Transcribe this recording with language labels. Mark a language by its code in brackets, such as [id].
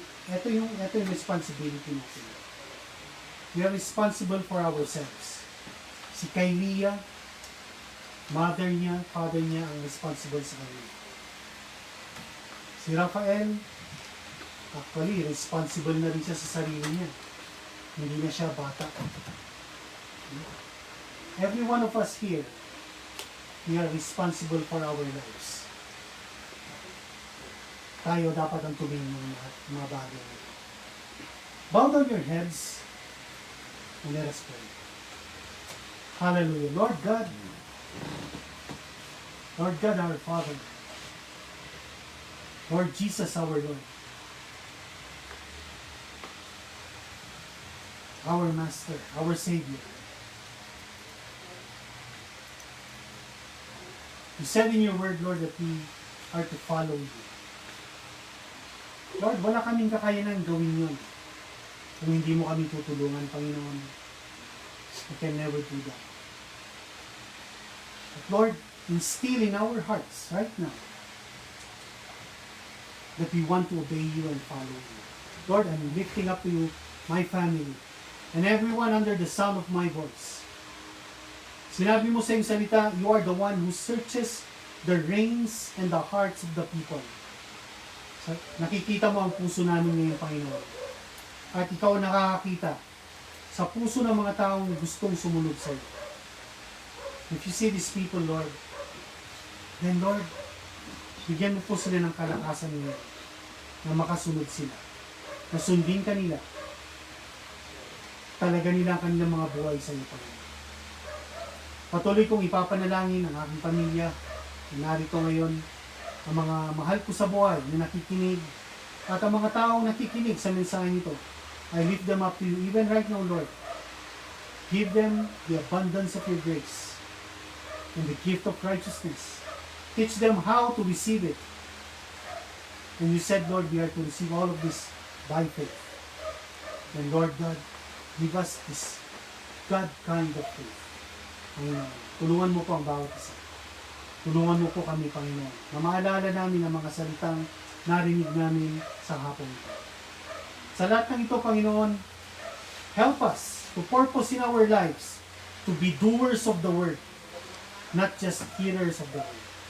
[tl] Ito yung responsibility natin. [en] We are responsible for ourselves. [tl] Si Kaylia, mother niya, father niya ang responsible sa kanya. Si Raphael, actually, responsible na rin siya sa sarili niya. Hindi na siya bata. [en] Every one of us here, we are responsible for our lives. [tl] Tayo dapat ang tumingin ng mga bagay. [en] Bow down your heads and let us pray. Hallelujah. Lord God, our Father, Lord Jesus, our Lord, our Master, our Savior. You said in your word, Lord, that we are to follow you. [tl] Lord, wala kaming kakayanan gawin yun. Kung hindi mo kami tutulungan, Panginoon, [en] we can never do that. But Lord, instill in our hearts right now that we want to obey you and follow you. Lord, I'm lifting up to you my family and everyone under the sound of my voice. [tl] Sinabi mo sa iyong salita, [en] you are the one who searches the reins and the hearts of the people. [tl] So, nakikita mo ang puso namin ngayon, Panginoon. At ikaw ang nakakakita sa puso ng mga taong gustong sumunod sa iyo. [en] If you see these people, Lord, then Lord, [tl] bigyan mo po sila ng kalakasan ngayon na makasunod sila. Na sundin ka nila. Talaga nila ang kanilang mga buhay sa iyo, Panginoon. Patuloy kong ipapanalangin ang aking pamilya na narito ngayon, ang mga mahal ko sa buhay na nakikinig, at ang mga taong nakikinig sa mensahe nito. [en] I lift them up to you even right now, Lord. Give them the abundance of your grace and the gift of righteousness. Teach them how to receive it. And you said, Lord, we are to receive all of this by faith. And Lord God, give us this God kind of faith. [tl] Panginoon, tulungan mo po ang bawat isa. Tulungan mo po kami, Panginoon, na maalala namin ang mga salitang narinig namin sa hapon ito. Sa lahat ng ito, Panginoon, [en] help us to purpose in our lives to be doers of the word, not just hearers of the word.